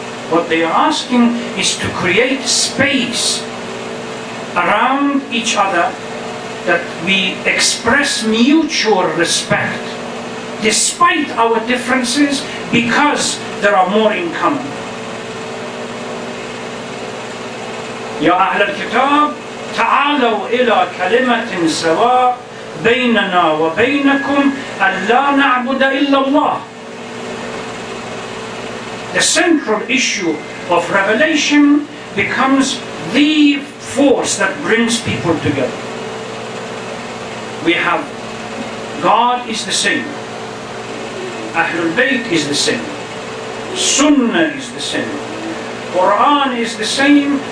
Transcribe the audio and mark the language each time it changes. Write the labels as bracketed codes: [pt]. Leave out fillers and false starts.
[en] What they are asking is to create space around each other, that we express mutual respect despite our differences, because there are more in common. [ar] يا أهل الكتاب تعالوا إلى كلمة سواء بيننا وبينكم ألا نعبد إلا الله. [en] The central issue of revelation becomes the force that brings people together. We have God is the same, Ahlul Bayt is the same, Sunnah is the same, Quran is the same.